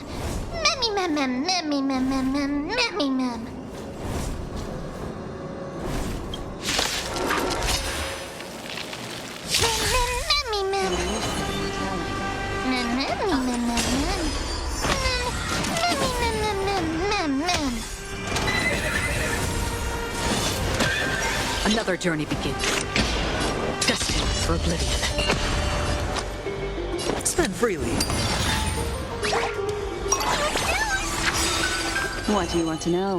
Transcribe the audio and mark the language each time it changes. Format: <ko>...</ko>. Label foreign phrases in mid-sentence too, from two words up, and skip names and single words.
<en>Memmy, mem, mem, memmy, mem, mem, mem, memmy, mem. Memmy, mem. Mem, memmy, mem, mem, mem. Memmy, mem, mem, mem, mem, mem. Another journey begins. Destined for oblivion. Spend freely. What do you want to know?</en>